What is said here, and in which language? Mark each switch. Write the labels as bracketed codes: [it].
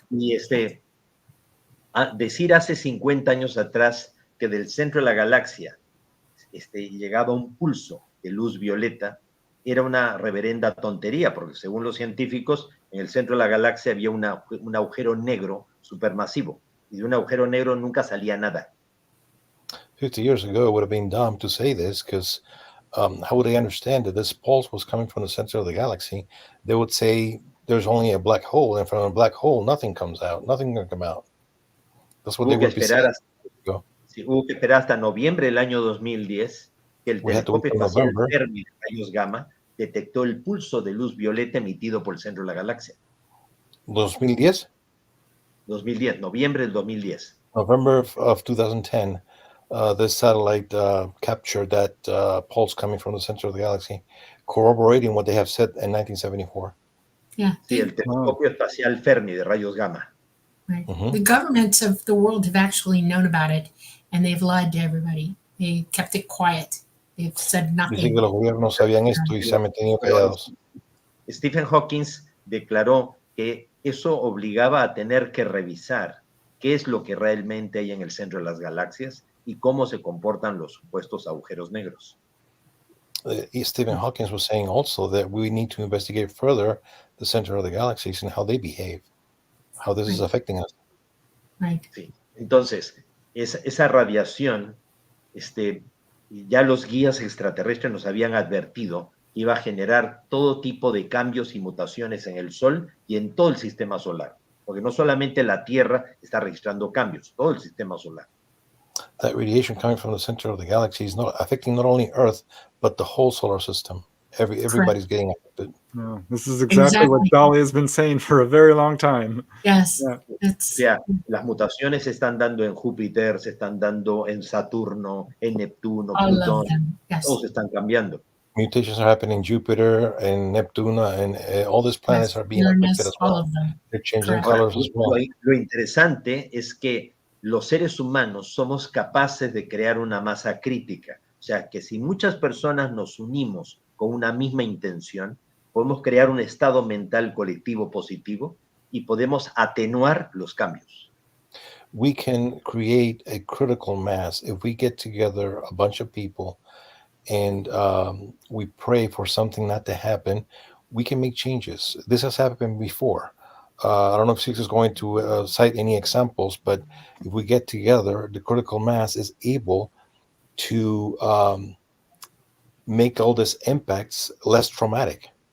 [es] Y decir hace 50 años atrás que del centro de la galaxia llegaba un pulso de luz violeta era una reverenda tontería, porque según los científicos, en el centro de la galaxia había un agujero negro supermasivo, y de un agujero negro nunca salía nada. [en] 50 years ago, it would have been dumb to say this because how would they understand that this pulse was coming from the center of the galaxy? They would say there's only a black hole, and from a black hole, nothing comes out. Nothing can come out. That's what they would be saying. [es] Hubo que esperar hasta noviembre del año 2010 que el telescopio espacial Fermi de rayos gamma detectó el pulso de luz violeta emitido por el centro de la galaxia. ¿2010? 2010, noviembre del 2010. [en] November of 2010, this satellite captured that pulse coming from the center of the galaxy, corroborating what they have said in 1974. Yeah. [es] Sí, el telescopio espacial Fermi de rayos gamma. [en] Right. The governments of the world have actually known about it, and they've lied to everybody. They kept it quiet. They've said nothing. [es] Dicen que los gobiernos sabían esto y se han mantenido callados. Stephen Hawking declaró que eso obligaba a tener que revisar qué es lo que realmente hay en el centro de las galaxias y cómo se comportan los supuestos agujeros negros. [en] Stephen Hawking was saying also that we need to investigate further the center of the galaxies and how they behave, how this is affecting us. Right. [es] Sí. Entonces, esa radiación, ya los guías extraterrestres nos habían advertido que iba a generar todo tipo de cambios y mutaciones en el Sol y en todo el sistema solar, porque no solamente la Tierra está registrando cambios, todo el sistema solar. [en] That radiation coming from the center of the galaxy is not affecting not only Earth, but the whole solar system. Everybody's getting affected. No, this is exactly what Dolly has been saying for a very long time. Yes. Yeah. [es] O sea, las mutaciones se están dando en Júpiter, se están dando en Saturno, en Neptuno, Plutón, todos están cambiando. [en] Mutations are happening in Jupiter and Neptune, and all these planets are being affected as well. They're changing colors as well. [es] Lo interesante es que los seres humanos somos capaces de crear una masa crítica. O sea, que si muchas personas nos unimos con una misma intención, podemos crear un estado mental colectivo positivo y podemos atenuar los cambios. [en] We can create a critical mass if we get together a bunch of people and we pray for something not to happen. We can make changes. This has happened before. I don't know if Sixto is going to cite any examples, but if we get together, the critical mass is able to make all these impacts less traumatic.